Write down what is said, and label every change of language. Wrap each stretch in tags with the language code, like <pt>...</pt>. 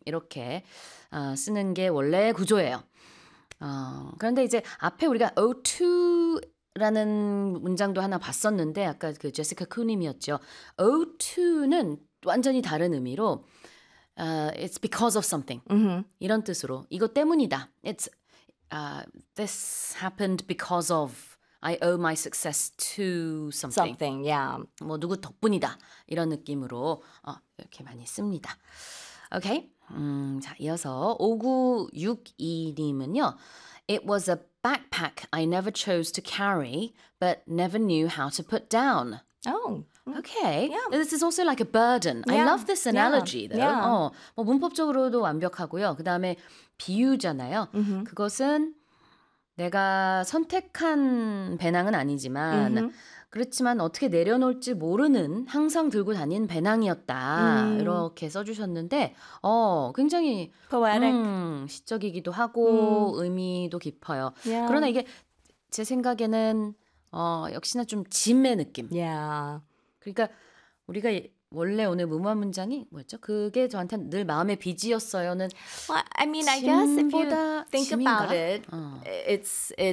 <ko>이렇게 쓰는 게 원래 구조예요. 그런데 이제 앞에 우리가 owe to라는 문장도 하나 봤었는데 아까 그 제시카 쿠님이었죠.</ko> <en>owe to는</en> <ko>완전히 다른 의미로</ko> <en>it's because of something. Mm-hmm.</en> <ko>이런 뜻으로 이거 때문이다.</ko> <en>It's this happened because of I owe my success to something. Something, yeah.</en> <ko>뭐 누구 덕분이다 이런 느낌으로 이렇게 많이 씁니다. Okay. 자 이어서 5962님은요.</ko> <en>It was a backpack I never chose to carry, but never knew how to put down. Oh. Okay. Yeah. This is also like a burden. Yeah. I love this analogy, yeah. though. Yeah.</en> <ko>뭐 문법적으로도 완벽하고요. 그 다음에 비유잖아요. Mm-hmm. 그것은 내가 선택한 배낭은 아니지만 mm-hmm. 그렇지만 어떻게 내려놓을지 모르는 항상 들고 다닌 배낭이었다. Mm. 이렇게 써주셨는데 굉장히</ko> <en>poetic.</en> <ko>시적이기도 하고 의미도 깊어요.</ko> <en>Yeah.</en> <ko>그러나 이게 제 생각에는 역시나 좀 짐의 느낌.</ko> <en>Yeah.</en> <ko>그러니까 우리가 원래 오늘 무모한 문장이 뭐였죠? 그게 저한테 늘 마음의 빚이었어요는</ko> <en>Well, I mean, I guess if you think about it, it's</en>